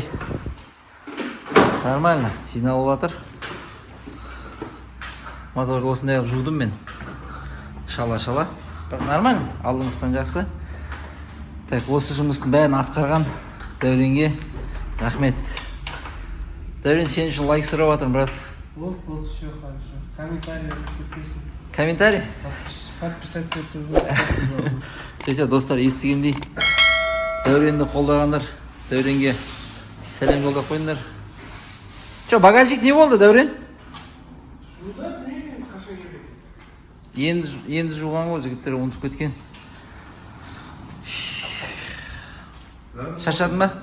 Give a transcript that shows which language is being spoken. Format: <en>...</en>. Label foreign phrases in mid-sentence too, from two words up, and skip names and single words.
<kk>Нормально, жиналып жатыр. Моторды осындай қылып жудым мен. Шала-шала. Нормально, алдыңыздан жақсы. Так, осы жұмыстың бәрін атқарған Дәуренге Рахмет. Дәурен, сен үшін лайк сұрап жатырмын, брат.</kk> <ru>Вот, все хорошо. Комментарий подписан. Комментарий? Подписаться спасибо.</ru> <kk>Сөйсе, достар, естігендей. Дәуренді қолдағандар. Дәуренге сәлем жолдап қойыңдар. Багажник не болды, Дәурен? Енді жуған ғой, жігіттер ұмытып кеткен. Шаршадың ба?</kk>